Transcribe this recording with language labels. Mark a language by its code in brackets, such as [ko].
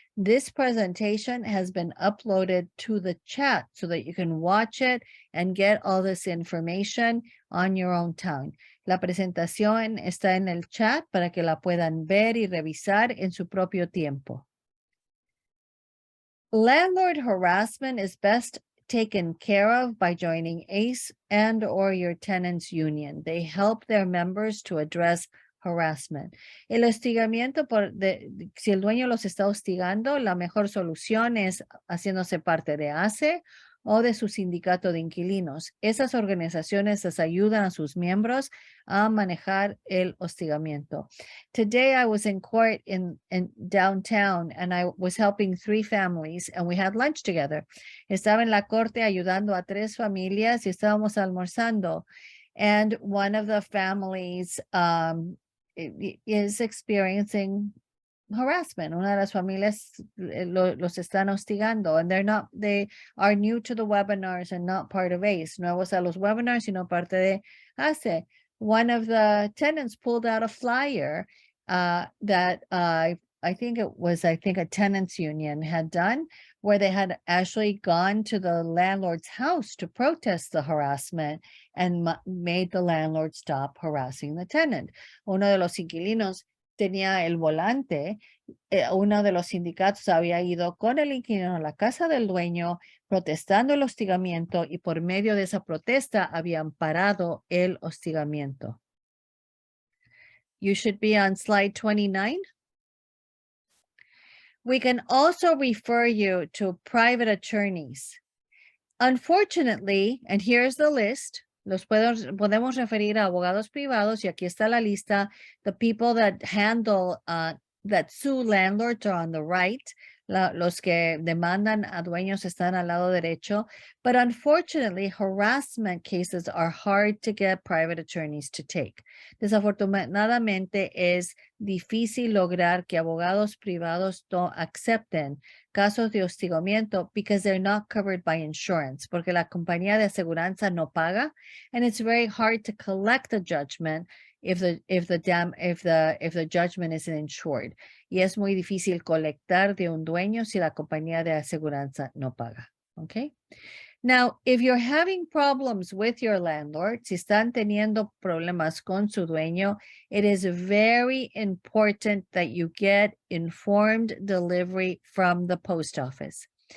[en] This presentation has been uploaded to the chat so that you can watch it and get all this information on your own time. [es] La presentación está en el chat para que la puedan ver y revisar en su propio tiempo. [en] Landlord harassment is best taken care of by joining ACE and or your tenants union. They help their members to address harassment. [es] El hostigamiento si el dueño los está hostigando, la mejor solución es haciéndose parte de ACE o de su sindicato de inquilinos. Esas organizaciones les ayudan a sus miembros a manejar el hostigamiento. [en] Today I was in court in downtown and I was helping 3 families and we had lunch together. [es] Estaba en la corte ayudando a 3 familias y estábamos almorzando. [en] And one of the families is experiencing harassment. [es] Una de las familias los están hostigando [en] and they are new to the webinars and not part of ACE. [es] Nuevos a los webinars, sino parte de ACE. [en] One of the tenants pulled out a flyer that I think a tenants union had done, where they had actually gone to the landlord's house to protest the harassment and made the landlord stop harassing the tenant. [es] Uno de los inquilinos tenía el volante, uno de los sindicatos había ido con el inquilino a la casa del dueño protestando el hostigamiento y por medio de esa protesta habían parado el hostigamiento. [en] You should be on slide 29. We can also refer you to private attorneys. Unfortunately, and here's the list, [es] podemos referir a abogados privados, y aquí está la lista. [en] The people that handle, that sue landlords are on the right. [es] Los que demandan a dueños están al lado derecho. [en] But unfortunately, harassment cases are hard to get private attorneys to take. [es] Desafortunadamente, es difícil lograr que abogados privados acepten casos de hostigamiento [en] because they're not covered by insurance, [es] porque la compañía de aseguranza no paga, [en] and it's very hard to collect a judgment if the judgment isn't insured. [es] Y es muy difícil colectar de un dueño si la compañía de aseguranza no paga. [en] Okay. Now, if you're having problems with your landlord, [es] si están teniendo problemas con su dueño, [en] it is very important that you get informed delivery from the post office.